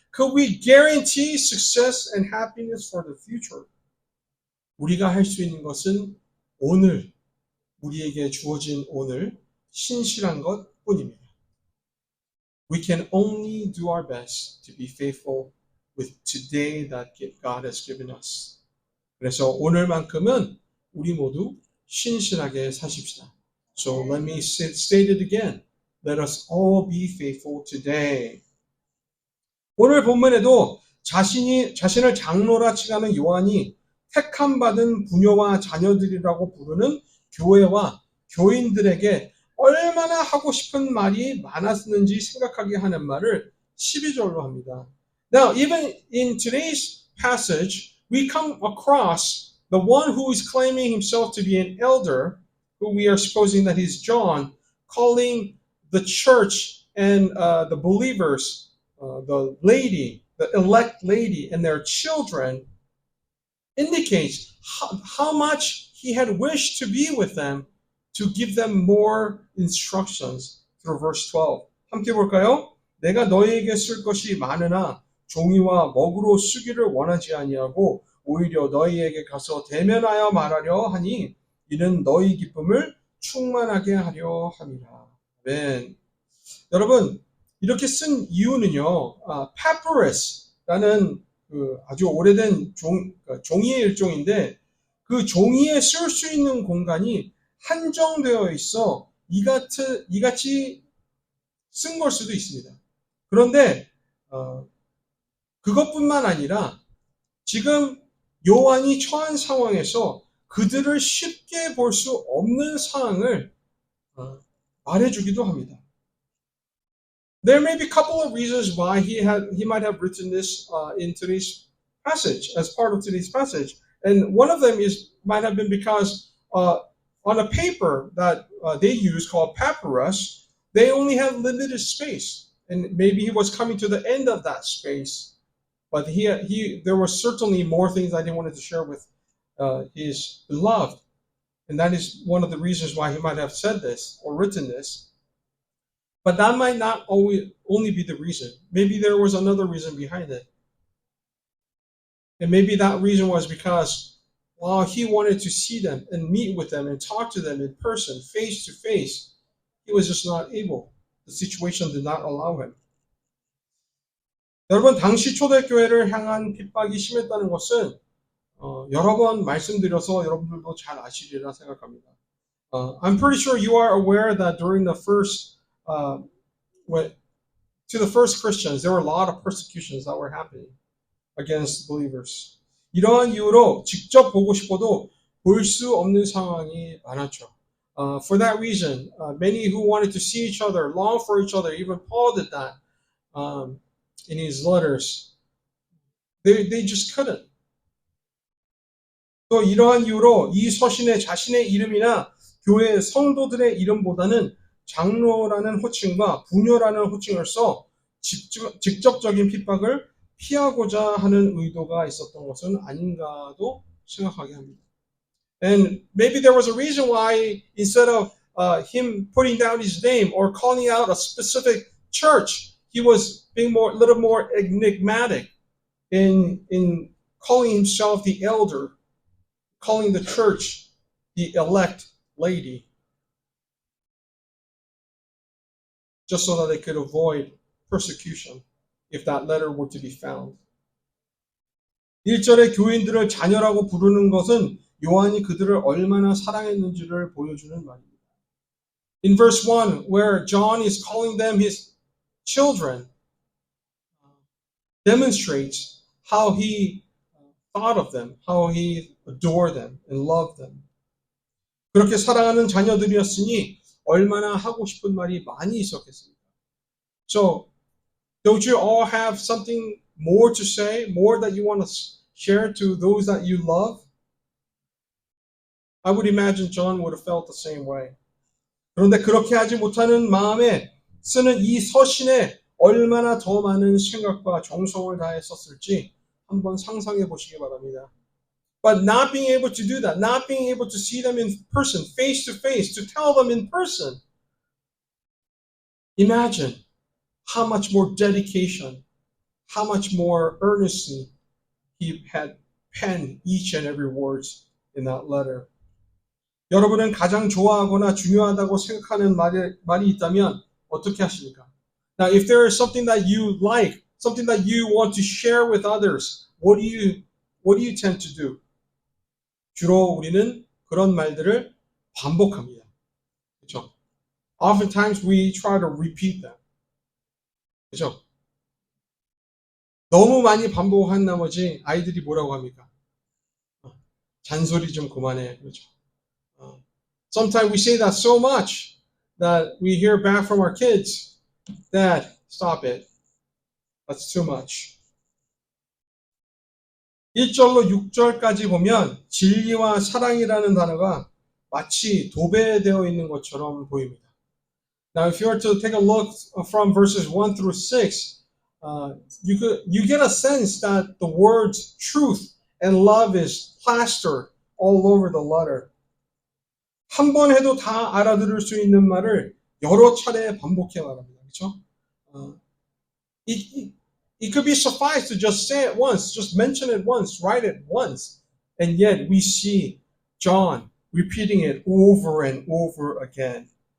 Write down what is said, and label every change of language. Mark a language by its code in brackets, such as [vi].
[en] Could we guarantee success and happiness for the future? [ko] 우리가 할 수 있는 것은 오늘, 우리에게 주어진 오늘, 신실한 것 뿐입니다. [en] We can only do our best to be faithful with today that God has given us. [ko] 그래서 오늘만큼은 우리 모두 신실하게 사십시다. [en] So let me state it again. let us all be faithful today. [ko] 오늘 본문에도 자신을 장로라 칭하는 요한이 택함 받은 부녀와 자녀들이라고 부르는 교회와 교인들에게 얼마나 하고 싶은 말이 많았는지 생각하게 하는 말을 12절로 합니다. [en] Now, even in today's passage, we come across the one who is claiming himself to be an elder, who we are supposing that he's John, calling the church and the believers, the elect lady, and their children, indicates how much he had wished to be with them to give them more instructions through verse 12. [ko] 함께 볼까요? 내가 너희에게 쓸 것이 많으나 종이와 먹으로 쓰기를 원하지 아니하고 오히려 너희에게 가서 대면하여 말하려 하니 이는 너희 기쁨을 충만하게 하려 함이라. 아멘. 여러분, 이렇게 쓴 이유는요, papyrus라는 그 아주 오래된 종이의 일종인데 그 종이에 쓸 수 있는 공간이 한정되어 있어 이같이 쓴 걸 수도 있습니다. 그런데 그것뿐만 아니라 지금 요한이 처한 상황에서 그들을 쉽게 볼 수 없는 상황을 말해주기도 합니다. [en] There may be a couple of reasons why he might have written this in today's passage, as part of today's passage. And one of them might have been because on a paper that they use called papyrus, they only have limited space. And maybe he was coming to the end of that space. But there were certainly more things that he wanted to share with his beloved. And that is one of the reasons why he might have said this or written this. But that might not only be the reason. Maybe there was another reason behind it. And maybe that reason was because while he wanted to see them and meet with them and talk to them in person, face to face, he was just not able. The situation did not allow him. [ko] 여러분, 당시 초대교회를 향한 핍박이 심했다는 것은 여러 번 말씀드려서 여러분들도 잘 아시리라 생각합니다. [en] I'm pretty sure you are aware that during the first to the first Christians, there were a lot of persecutions that were happening against believers. [ko] 이러한 이유로 직접 보고 싶어도 볼 수 없는 상황이 많았죠. [en] For that reason, many who wanted to see each other, long for each other, even Paul did that in his letters. They just couldn't. [ko] 또 이러한 이유로 이 서신에 자신의 이름이나 교회 성도들의 이름보다는 장로라는 호칭과 부녀라는 호칭을 써 직접적인 핍박을 피하고자 하는 의도가 있었던 것은 아닌가도 생각하게 합니다. [en] And maybe there was a reason why instead of him putting down his name or calling out a specific church, he was being a little more enigmatic in calling himself the elder, calling the church the elect lady, just so that they could avoid persecution if that letter were to be found. [ko] 1절에 교인들을 자녀라고 부르는 것은 요한이 그들을 얼마나 사랑했는지를 보여주는 말입니다. [en] In verse 1, where John is calling them his children, demonstrates how he thought of them, how he adored them and loved them. [ko] 그렇게 사랑하는 자녀들이었으니 얼마나 하고 싶은 말이 많이 있었겠습니까? [en] So, don't you all have something more to say, more that you want to share to those that you love? I would imagine John would have felt the same way. [ko] 그런데 그렇게 하지 못하는 마음에 쓰는 이 서신에 얼마나 더 많은 생각과 정성을 다해 썼을지 한번 상상해 보시기 바랍니다. [en] But not being able to do that, not being able to see them in person, face to face, to tell them in person. Imagine how much more dedication, how much more earnestly he had penned each and every words in that letter. [ko] 여러분은 가장 좋아하거나 중요하다고 생각하는 말이 있다면 어떻게 하십니까? [en] Now, if there is something that you like, something that you want to share with others, what do you tend to do? [ko] 주로 우리는 그런 말들을 반복합니다. 그렇죠? [en] oftentimes we try to repeat them. [ko] 그죠? 너무 많이 반복한 나머지 아이들이 뭐라고 합니까? 잔소리 좀 그만해. 그렇죠? [en] Sometimes we say that so much that we hear back from our kids, Dad, stop it. That's too much. [ko] 1절로 6절까지 보면 진리와 사랑이라는 단어가 마치 도배되어 있는 것처럼 보입니다. [en] Now, if you were to take a look from verses 1 through 6, you get a sense that the words truth and love is plastered all over the letter. [ko] 한 번 해도 다 알아들을 수 있는 말을 여러 차례 반복해 말합니다. 그렇죠? [en] It could be suffice to just say it once, just mention it once, write it once, and yet we see John repeating it over and over again.